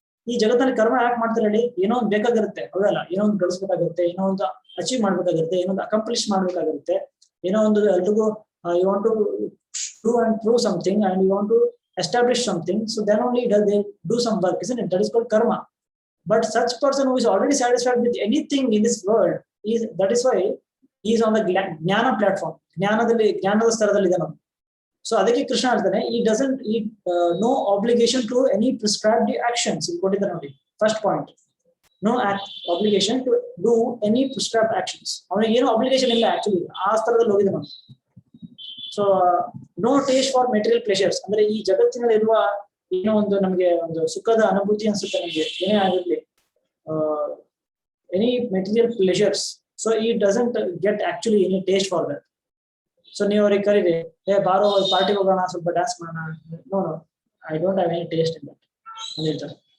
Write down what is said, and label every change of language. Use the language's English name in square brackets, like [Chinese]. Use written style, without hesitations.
[Kannada] ಈ ಜಗತ್ತಲ್ಲಿ ಕರ್ಮ ಯಾಕೆ ಮಾಡ್ತಾರೆ ಹೇಳಿ, ಏನೋ ಒಂದು ಬೇಕಾಗಿರುತ್ತೆ, ಹೌದಲ್ಲ, ಏನೋ ಒಂದು ಗಳಿಸ್ಬೇಕಾಗಿರುತ್ತೆ, ಏನೋ ಒಂದು ಅಚೀವ್ ಮಾಡ್ಬೇಕಾಗಿರುತ್ತೆ, ಏನೋ ಒಂದು ಅಕಂಪ್ಲಿಷ್ ಮಾಡ್ಬೇಕಾಗಿರುತ್ತೆ, ಏನೋ ಒಂದು ಎಲ್ರಿಗೂ [English] You want to do and prove something and you want to establish something, so then only they do some work, isn't it? That is called karma. But such person who is already satisfied with anything in this world is, that is why he is on the jnana platform. [Kannada] ಜ್ಞಾನದ ಸ್ತರದಲ್ಲಿ ಇದ್ದಾನೆ. So ಅದಕ್ಕೆ ಕೃಷ್ಣ ಹೇಳ್ತಾನೆ, [English] he doesn't no obligation to any prescribed actions. [Kannada] ಇಲ್ಲಿ ಕೊಟ್ಟಿದ್ದಾರೆ ನೋಡಿ, [English] First point, no obligation to do any prescribed actions. [Kannada] ಅವನಿಗೆ ಏನು obligation ಇಲ್ಲ ಆಕ್ಚುಲಿ, ಆ ಸ್ತರದಲ್ಲಿ ಹೋಗಿದೆ ನಾವು. [English] so no taste for material pleasures, [Kannada] ಅಂದ್ರೆ ಈ ಜಗತ್ತಿನಲ್ಲಿ ಇರುವ ಏನೋ ಒಂದು ನಮಗೆ ಒಂದು ಸುಖದ ಅನುಭೂತಿ ಅನ್ಸುತ್ತೆ ನಮಗೆ, ಏನೇ ಆಗಿರ್ಲಿ, [English] Any material pleasures. So ಈ doesn't get actually any taste for that. So [Kannada] ನೀವು ಅವ್ರಿಗೆ ಕರೀರಿ, ಬಾರೋ ಪಾರ್ಟಿಗೆ ಹೋಗೋಣ, ಸ್ವಲ್ಪ ಡ್ಯಾನ್ಸ್ ಮಾಡೋಣ, [English] no I don't have any taste in that [Kannada] ಅಂತ ಹೇಳ್ತಾರೆ.